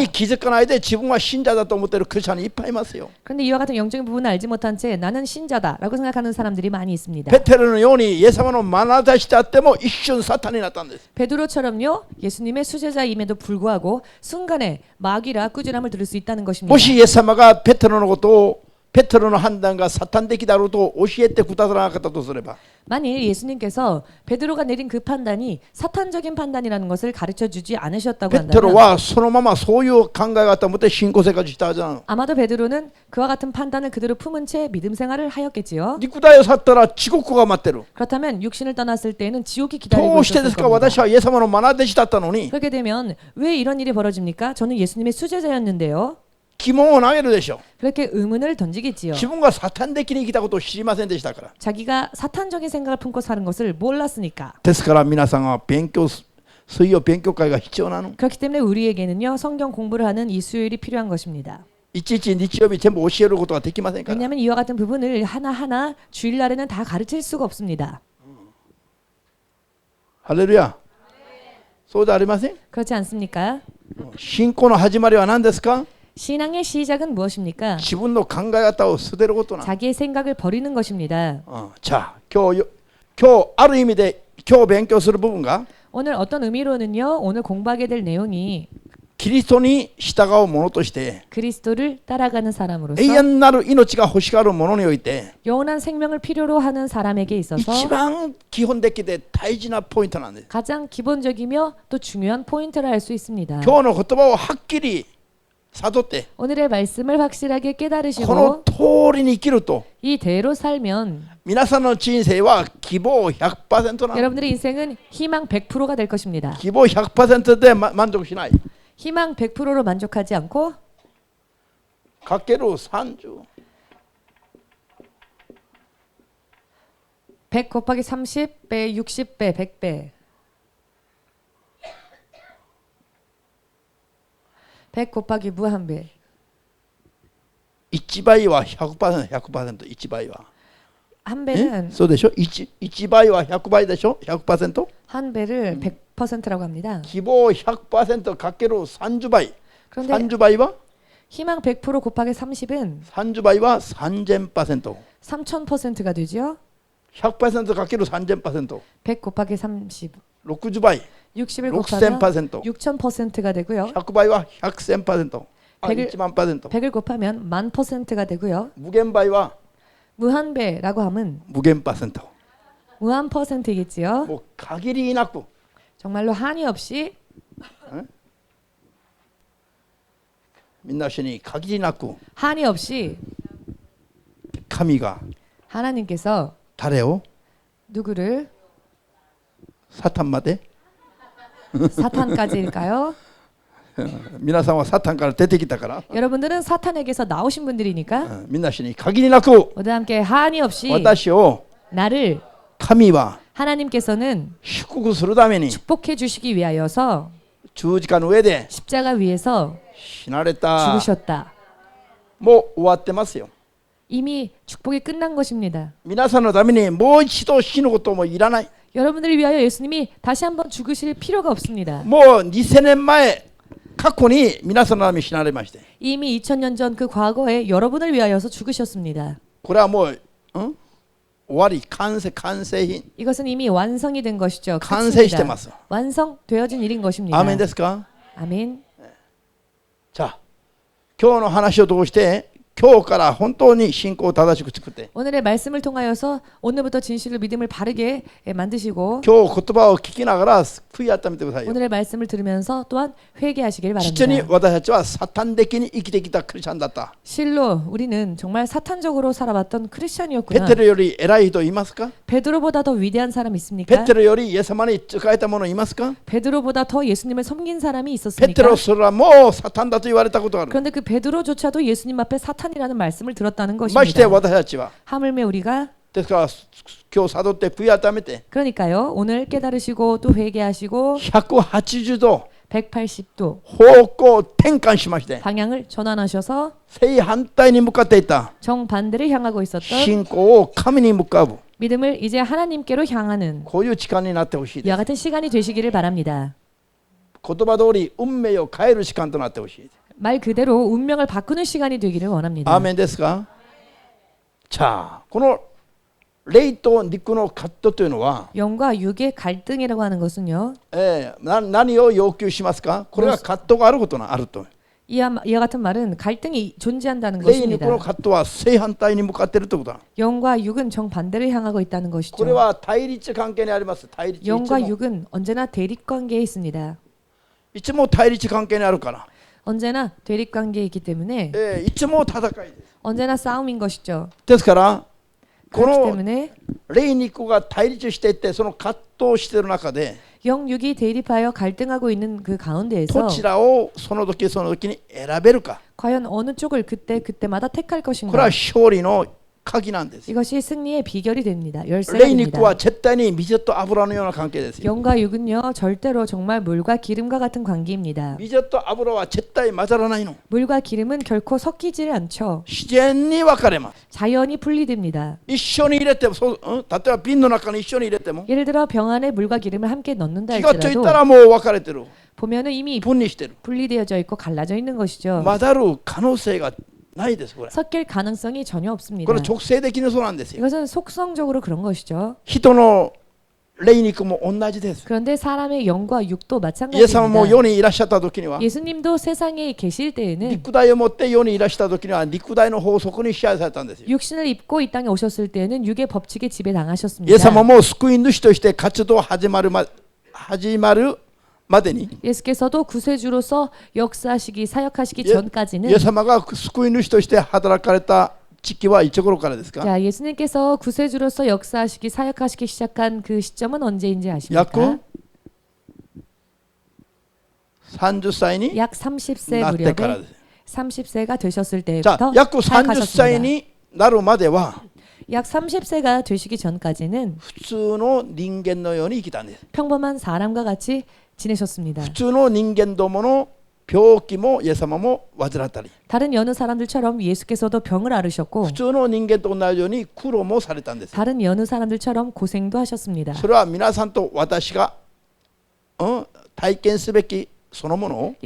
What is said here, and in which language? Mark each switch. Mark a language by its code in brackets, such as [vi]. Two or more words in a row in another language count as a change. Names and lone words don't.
[ko] 하겠습니까? [ja] 気づかないで自分は信者だと思っているクリスチャンいっぱいいますよ。 [ko] 그런데 이와 같은 영적인 부분을 알지 못한 채 나는 신자다라고 생각하는 사람들이 많이 있습니다. [ja] ペテロのようにイエス様の眼差しであっても一瞬サタンになったんです。 [ko] 베드로처럼요. 예수님의 수제자임에도 불구하고 순간에 마귀라 꾸지람을 들을 수 있다는 것입니다. [ja] もしイエス様がペテロのことをペテロの判断がサタン的だろうと教えてくださらなかったとすれば [ko] 만일 예수님께서 베드로가 내린 그 판단이 사탄적인 판단이라는 것을 가르쳐 주지 않으셨다고 [ja] ペテロ [ko] 한다면 [ja] はそのままそういう考え方を持って信仰生活したはずなの。 [ko] 아마도 베드로는 그와 같은 판단을 그대로 품은 채 믿음 생활을 하였겠지요. [ja] 肉体を去ったら地獄が待ってる。 [ko] 그렇다면 육신을 떠났을 때에는 지옥이 [ja] ど [ko] 기다리고 [ja] うしてで [ko] 있었을 [ja] すか [ko] 겁니다. [ja] 私はイエス様の眼弟子だったのに [ko] 그렇게 되면 왜 이런 일이 벌어집니까? 저는 예수님의 수제자였는데요. [ja] 疑問を投げるでしょ。 [ko] 그렇게 의문을 던지겠지요. [ja] 自分がサタン的に生きたことを知りませんでしたから。 [ko] 자기가 사탄적인 생각을 품고 사는 것을 몰랐으니까. [ja] ですから皆さんは水曜勉強会が必要なの。 [ko] 그렇기 때문에 우리에게는요 성경 공부를 하는 이 수요일이 필요한 것입니다. [ja] いちいち日曜日全部教えることができませんから。 [ko] 왜냐하면 이와 같은 부분을 하나하나 주일날에는 다 가르칠 수가 없습니다. [ja] ハレルヤ。そうじゃありません。 [ko] 그렇지 않습니까? [ja] 信仰の始まりは何ですか？ [ko] 신앙의 시작은 무엇입니까? [ja] 自分の考え方を捨てることなの。 [ko] 자기의 생각을 버리는 것입니다. [ja] じゃあ今日ある意味で今日勉強する部分が [ko] 오늘 어떤 의미로는요. 오늘 공부하게 될 내용이 [ja] キリストに従う者として [ko] 그리스도를 따라가는 사람으로서 [ja] 永遠なる命が欲しがる者において [ko] 영원한 생명을 필요로 하는 사람에게 [ja] 一 [ko] 있어서 [ja] 番基本的で大事なポイントなんです。 [ko] 가장 기본적이며 또 중요한 포인트라 할 수 있습니다. [ja] 今日の言葉をはっきり悟って [ko] 오늘의 말씀을 확실하게 [ja] こ [ko] 깨달으시고 [ja] の通りに生きると [ko] 이대로 살면 [ja] 皆さんの人生は希望 100% なの。 [ko] 여러분들의 인생은 희망 100%가 될 것입니다. [ja] 希望 100% で満足しない。 [ko] 희망 100%로 만족하지 않고 [ja] かける30。 [ko] 100 곱하기 30배, 60배, 100배. 100 곱하기 무한배. [ja] 1 倍は 100%、100%、1倍は。 [ko] 한 배는 [ja] そうでしょ 1倍は100倍でしょ 100%? [ko] 한 배를 100%라고 합니다. [ja] 希望 100% かける30倍。 [ko] 그런데 [ja] 30倍は [ko] 희망 100% 곱하기 30은 [ja] 30 倍は 3000%。 [ko] 3000%가 되죠. [ja] 100% かける 3000%。 [ko] 100 곱하기 30. [ja] 60倍。 [ko] 60을 곱하면 [ja] 6000%。 [ko] 6000%가 되고요. [ja] 100 倍は 100,000%。 [ko] 100을 [ja] 1万%。 [ko] 100을 곱하면 1000%가 되고요. [ja] 無限倍は [ko] 무한배라고 하면 [ja] 無限%。 [ko] 무한 퍼센트이겠지요. [ja] もう限りなく [ko] 정말로 한이 없이 [ja] みんな一緒に限りなく [ko] 한이 없이 [ja] 神が [ko] 하나님께서 [ja] 誰を [ko] 누구를 [ja] サタンまで [ko] 사탄까지일까요? [ja] 皆さんはサタンから出てきたから、 [ko] 여러분들은 사탄에게서 나오신 분들이니까 [ja] みんなしに限りなく [ko] 모두 함께 한이 없이 [ja] 私を [ko] 나를 [ja] 神は [ko] 하나님께서는 [ja] 祝福するために [ko] 축복해 주시기 위하여서 [ja] 十字架の上で [ko] 십자가 위에서 [ja] 死なれた。 [ko] 죽으셨다. [ja] もう終わってますよ。 [ko] 이미 축복이 끝난 것입니다. [ja] 皆さんのためにもう一度死ぬこともいらない。 [ko] 여러분들을 위하여 예수님이 다시 한번 죽으실 필요가 없습니다. [ja] もう2000年前過去に皆さんのために死なれまして、 [ko] 이미 2000년 전 그 과거에 여러분을 위하여서 죽으셨습니다. [ja] これはもう、終わり、完成品。 [ko] 이것은 이미 완성이 된 것이죠. [ja] 完成してま [ko] 끝입니다. [ja] す。 [ko] 완성되어진 일인 것입니다. [ja] アーメンですか？ [ko] 아멘. [ja] じゃあ今日の話を通して今日から本当に信仰を正しく作って、 [ko] 오늘의 말씀을 통하여서 오늘부터 진실로 믿음을 바르게 만드시고 [ja] 今日言葉を聞きながら悔い改めてくださいよ。 [ko] 오늘의 말씀을 들으면서 또한 회개하시길 [ja] 実に [ko] 바랍니다. [ja] 私たちはサタン的に生きてきたクリスチャンだった。 [ko] 실로 우리는 정말 사탄적으로 살아왔던 [ja] ペ [ko] 크리스천이었구나. [ja] テロより偉い人いますか？ [ko] 베드로보다 더 위대한 사람 [ja] ペ [ko] 있습니까? [ja] テロよりイエス様に仕えた者いますか？ [ko] 베드로보다 더 예수님을 섬긴 사람이 [ja] ペテ [ko] 있었습니까? [ja] ロすらもうサタンだと言われたことがある。 [ko] 그런데 그 베드로조차도 예수님 앞에 사탄이라는 말씀을 들었다는 [ja] まして [ko] 것입니다. [ja] 私たちは [ko] 하물며 우리가 [ja] ですから今日悟って悔い改めて [ko] 그러니까요. 오늘 깨달으시고 또 회개하시고 [ja] 180度 [ko] 180도 [ja] 方向転換しまして [ko] 방향을 전환하셔서 [ja] 正反対に向かっていた [ko] 정반대를 향하고 있었던 [ja] 信仰を神に向かう [ko] 믿음을 이제 하나님께로 향하는 [ja] こういう時間になってほしいで [ko] 이와 [ja] す。 [ko] 같은 시간이 되시기를 바랍니다. [ja] 言葉通り運命を変える時間となってほしい。 [ko] 말 그대로 운명을 바꾸는 시간이 되기를 원합니다. [ja] アーメンですか？じゃあこの霊と肉の葛藤というのは、 [ko] 영과 육의 갈등이라고 하는 것은요. [ja] 何を要求しますか？これは葛藤があることがあると。 [ko] 이와 같은 말은 갈등이 존재한다는 [ja] 霊肉 [ko] 것입니다. [ja] の葛藤は正反対に向かっているということだ。 [ko] 영과 육은 정반대를 향하고 있다는 [ja] これ 것이죠. は対立関係にあります。対立。 [ko] 영과 [ja] いつも [ko] 육은 언제나 대립 관계에 있습니다. [ja] いつも対立関係にあるから、 [ko] 언제나 대립 관계에 있기 때문에 [ja] いつも戦いです。 [ko] 언제나 싸움인 것이죠. [ja] ですからこ [ko] 그렇기 [ja] の [ko] 때문에 [ja] 霊肉が対立していってその葛藤している中で [ko] 영육이 대립하여 갈등하고 있는 그 [ja] ど [ko] 가운데에서 [ja] ちらをその時その時に選べるか、 [ko] 과연 어느 쪽을 그때마다 택할 [ja] これ [ko] 것인가. [ja] は勝利の鍵なんです。 [ko] 이것이 승리의 비결이 됩니다. [ja] 霊 [ko] 열쇠가 [ja] 肉 [ko] 됩니다. [ja] は絶対に水と油のような関係ですよ。 [ko] 영과 육은요 절대로 정말 물과 기름과 같은 관계입니다. [ja] 水と油は絶対混ざらないの。 [ko] 물과 기름은 결코 섞이질 않죠. [ja] 自然に分かれます。 [ko] 자연히 분리됩니다. [ja] 一緒に入れても例えば瓶の中に一緒に入れても [ko] 예를 들어 병 안에 물과 기름을 함께 넣는다 [ja] 気がついた [ko] 할지라도 [ja] らもう分かれてる。 [ko] 보면은 이미 [ja] 分離してる。 [ko] 분리되어져 있고 갈라져 있는 것이죠. [ja] 混ざる可能性がないです。これ [ko] 섞일 가능성이 전혀 [ja] こ [ko] 없습니다. [ja] れ直性的にそうなんですよ。 [ko] 이것은 속성적으로 그런 것이죠. [ja] 人の霊肉も同じです。 [ko] 그런데 사람의 영과 육도 [ja] イエス様も [ko] 마찬가지입니다. [ja] 世にいらっしゃった時には [ko] 예수님도 세상에 계실 때에는 [ja] 肉体を持って世にいらした時には肉体の法則に支配されたんですよ。 [ko] 육신을 입고 이 땅에 오셨을 때에는 육의 법칙에 [ja] イ [ko] 지배당하셨습니다. [ja] エス様も救い主として活動始まるまでに [ko] 예수께서도 구세주로서 역사하시기 사역하시기 [ja] イエ [ko] 전까지는 [ja] ス様が救い主として働かれた時期はいつ頃からですか？ [ko] 자, 예수님께서 구세주로서 역사하시기 사역하시기 시작한 그 시점은 언제인지 아십니까? [ja] 約30歳に [ko] 약 30세 [ja] なってからで [ko] 무렵에 30세가 되셨을 [ja] す。じゃあ [ko] 때부터 [ja] 約30歳 [ko] 사역하셨습니다. [ja] になるまでは [ko] 약 30세가 되시기 전까지는 [ja] 普通の人間のように生きたんです。 [ko] 평범한 사람과 같이 지내셨습니다. [ja] 普通の人間どもの病気もイエス様も患ったり、 [ko] 다른 여느 사람들처럼 예수께서도 병을 앓으셨고 [ja] 普通の人間と同じように苦労もされたんです。 [ko] 다른 여느 사람들처럼 고생도 하셨습니다. [ja] それは皆さんと私が、体験すべきそのものを